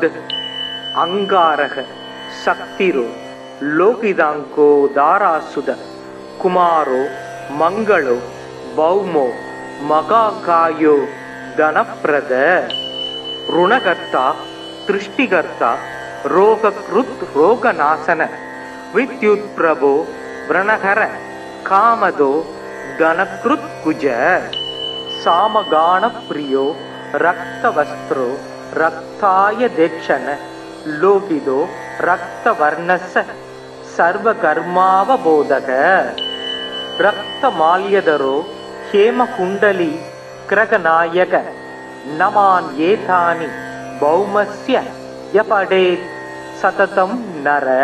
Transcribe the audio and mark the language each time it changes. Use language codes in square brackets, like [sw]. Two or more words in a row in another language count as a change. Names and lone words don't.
[sa] अङ्गारक शक्तिधरो लोहिताङ्गो धरासुत कुमारो मङ्गलो भौमो महाकायो धनप्रद. ऋणकर्ता दृष्टिकर्ता रोगकृत् रोगनाशन विद्युत् प्रभो व्रणहर कामदो धनकृत् कुज सामगान प्रियो रक्तवस्त्रो रक्ताय देक्षण लोकिदो रक्तवर्णस सर्वकर्मावबोधक रक्तमाल्यदरो हेमकुण्डली क्रगनायक नमान् एतानि भौमस्य यपडेत् सततं नर